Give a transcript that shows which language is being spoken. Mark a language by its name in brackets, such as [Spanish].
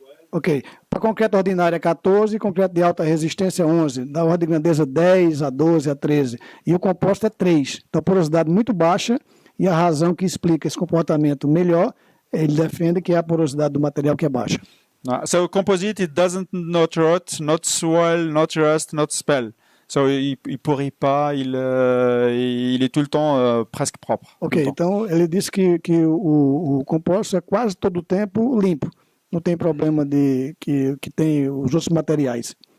[Portuguese] Ok. Para concreto ordinário é 14, concreto de alta resistência é 11, da ordem de grandeza 10 a 12 a 13. E o composto é 3. Então, porosidade muito baixa, e a razão que explica esse comportamento melhor, ele defende que é a porosidade do material que é baixa. [English] So composite, it doesn't not rot, not swell, not rust, not spell. [French] So il pourrit pas, il est tout le temps presque propre. [Portuguese] Ok, então ele disse que o composto é quase todo o tempo limpo. Não tem problema que tem os outros materiais.